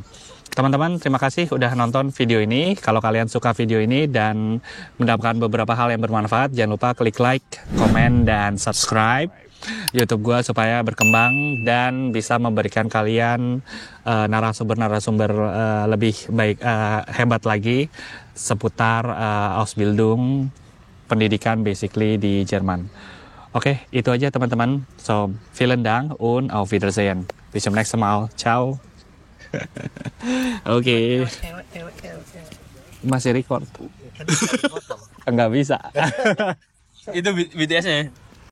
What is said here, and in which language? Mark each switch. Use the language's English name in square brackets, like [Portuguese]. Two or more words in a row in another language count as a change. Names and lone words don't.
[Indonesian] Teman-teman, terima kasih udah nonton video ini. Kalau kalian suka video ini dan mendapatkan beberapa hal yang bermanfaat, jangan lupa klik like, komen, dan subscribe YouTube gue supaya berkembang dan bisa memberikan kalian narasumber-narasumber lebih baik, hebat lagi seputar Ausbildung, pendidikan basically di Jerman. Oke, itu aja teman-teman. [German] So, vielen Dank und auf Wiedersehen. Bis zum nächsten Mal. Ciao. [Indonesian] Oke. Masih record? Enggak bisa. Itu BTS-nya ya?